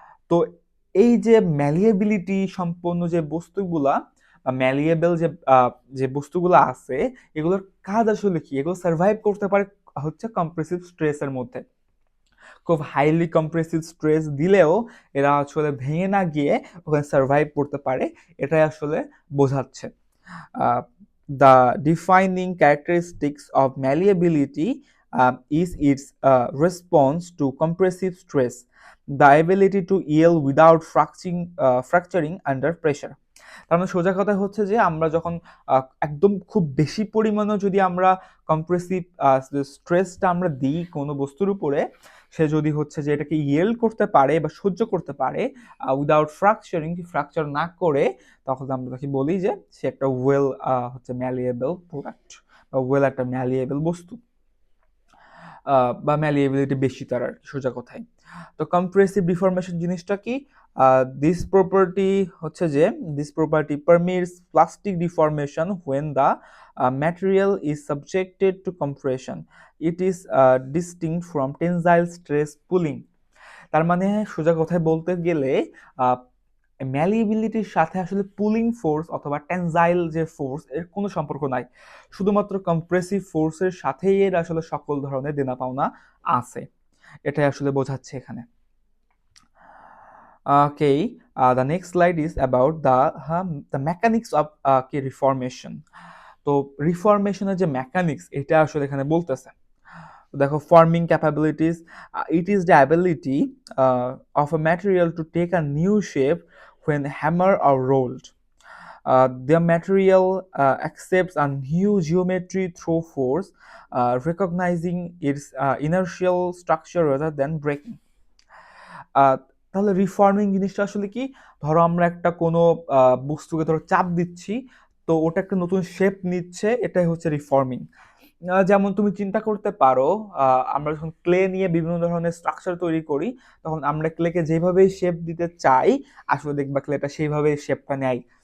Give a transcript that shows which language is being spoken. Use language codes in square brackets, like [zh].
[bn] তো এই যে ম্যালিয়েবিলিটি সম্পন্ন যে বস্তুগুলা, ম্যালিয়েবল যে বস্তুগুলো আছে, এগুলোর কাজ আসলে কি? এগুলো সার্ভাইভ করতে পারে হচ্ছে কম্প্রেসিভ স্ট্রেসের মধ্যে। খুব হাইলি কম্প্রেসিভ স্ট্রেস দিলেও এরা আসলে ভেঙে না গিয়ে ওখানে সার্ভাইভ করতে পারে, এটাই আসলে বোঝাচ্ছে। [en] The defining characteristics of malleability is its response to compressive stress, the ability to yield without fracturing under pressure. [bn] তার মানে সোজা কথা হচ্ছে যে আমরা যখন একদম খুব বেশি পরিমাণে যদি আমরা কম্প্রেসিভ স্ট্রেসটা আমরা দিই কোনো বস্তুর উপরে, সে যদি হচ্ছে যে এটাকে ইয়েল্ড করতে পারে বা সহ্য করতে পারে উইদাউট ফ্র্যাকচার না করে, তখন আমরা তাকে বলি যে সে একটা ওয়েল হচ্ছে ম্যালিয়েবল প্রোডাক্ট, বা ওয়েল একটা ম্যালিয়েবল বস্তু, বা ম্যালিয়েবিলিটি বেশি তার আর সোজা কথায়। তো কম্প্রেসিভ ডিফরমেশন জিনিসটা কি? [en] this property [bn] হচ্ছে যে [en] This property permits plastic deformation when the material is subjected to compression. It is distinct from tensile stress pulling. [bn] তার মানে সোজা কথায় বলতে গেলে ম্যালিএবিলিটির সাথে আসলে পুলিং ফোর্স অথবা টেনজাইল যে ফোর্স এর কোনো সম্পর্ক নাই, শুধুমাত্র কম্প্রেসিভ ফোর্সের সাথেই এর আসলে সকল ধরনের দেনা পাওনা আছে, এটাই আসলে বোঝাচ্ছে এখানে। [en] Okay, the next slide is about the mechanics of reformation. [bn] তো রিফরমেশনের যে মেকানিক্স এটা আসলে এখানে বলতেছে। দেখো, [en] Forming capabilities, it is the ability of a material to take a new shape when hammer or rolled. The material accepts a new geometry through force, recognizing its inertial structure rather than breaking. [bn] তাহলে reforming জিনিসটা আসলে কি? ধরো আমরা একটা কোনো বস্তুকে ধরো চাপ দিচ্ছি, তো ওটা একটা নতুন শেপ নিচ্ছে, এটাই হচ্ছে রিফর্মিং। যেমন তুমি চিন্তা করতে পারো, আমরা যখন ক্লে নিয়ে বিভিন্ন ধরনের স্ট্রাকচার তৈরি করি, তখন আমরা ক্লেকে যেভাবেই শেপ দিতে চাই আসলে দেখবা ক্লেটা সেইভাবেই শেপটা নেয়।